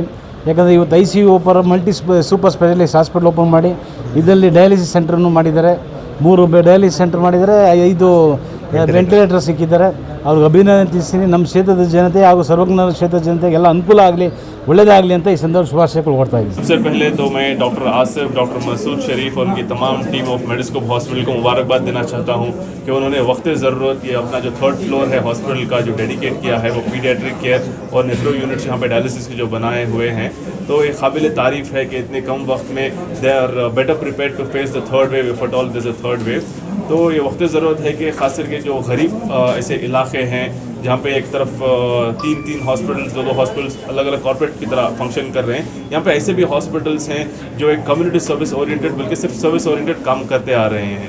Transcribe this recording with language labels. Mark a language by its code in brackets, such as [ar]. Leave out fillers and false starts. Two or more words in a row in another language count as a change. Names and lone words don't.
[kn] ಯಾಕಂದರೆ ಇವತ್ತು [en] ICU super specialist hospital open [kn] ಮಾಡಿ ಇದರಲ್ಲಿ [en] dialysis centrannu [kn] ಮಾಡಿದ್ದಾರೆ. 3 [en] dialysis centre [kn] ಮಾಡಿದ್ದಾರೆ, 5 ವೆಂಟಿಲೇಟರ್ ಸಿಕ್ಕಿದ್ದಾರೆ. ಅವ್ರಿಗೆ ಅಭಿನಂದಿಸ್ತೀನಿ. ನಮ್ಮ ಕ್ಷೇತ್ರದ ಜನತೆ ಹಾಗೂ ಸರ್ವಜ್ಞ ಕ್ಷೇತ್ರದ ಜನತೆಗೆಲ್ಲ ಅನುಕೂಲ ಆಗಲಿ, ಒಳ್ಳೆಯದಾಗಲಿ ಅಂತ ಈ ಸಂದರ್ಭ ಶುಭಾಶಯಗಳು ಕೊಡ್ತಾ ಇದ್ದೀನಿ. [ur] سبسے پہلے تو میں ڈاکٹر آصف، ڈاکٹر مسعود شریف اور انکی تمام [en] team of Mediscope Hospital [ur] کو مبارکباد دینا چاہتا ہوں کہ انہوں نے وقت ضرورت یہ اپنا جو 3rd فلور ہے ہاسپٹل کا جو ڈیڈیکیٹ کیا ہے، وہ [en] pediatric care [ur] اور [en] nephro units [ur] یہاں پے ڈائلیسس کے جو بنائے ہوئے ہیں، تو یہ قابل تعریف ہے کہ اتنے کم وقت میں [en] they are better prepared to face the 3rd wave if at all this a 3rd wave. [ur] تو یہ وقت ضرورت ہے کہ خاص کرکے جو غریب ایسے علاقے ہیں جہاں پے ایک طرف 3 ہاسپٹلز، 2 ہاسپٹلز الگ الگ کارپوریٹ کی طرح فنکشن کر رہے ہیں، یہاں پے ایسے بھی ہاسپٹلز ہیں جو ایک [en] community service oriented [ur] بلکہ صرف [en] service oriented [ur] کام کرتے آ رہے ہیں.